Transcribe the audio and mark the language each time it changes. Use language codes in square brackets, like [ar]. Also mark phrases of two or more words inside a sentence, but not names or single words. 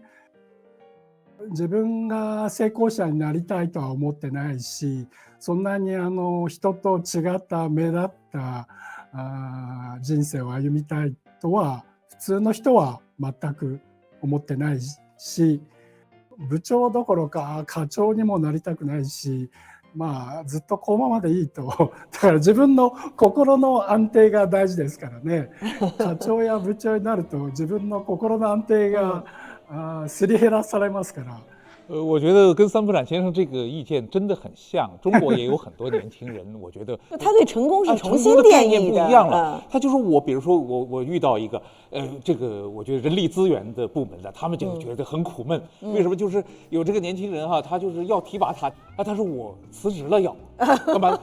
[ja] 自分が成功者になりたいとは思ってないし、そんなに人と違った目立った人生を歩みたいとは普通の人は全く思ってないし、部長どころか課長にもなりたくないし、まあずっとこのままでいいとだから自分の心の安定が大事ですからね課長や部長になると自分の心の安定がすり減らされますから。 [zh] 我觉得跟三浦展先生这个意见真的很像，中国也有很多年轻人，我觉得他对成功是重新定义不的一样了。他就说我，比如说我遇到一个这个我觉得人力资源的部门的，他们就觉得很苦闷。为什么？就是有这个年轻人哈，他就是要提拔他，他说我辞职了要干嘛？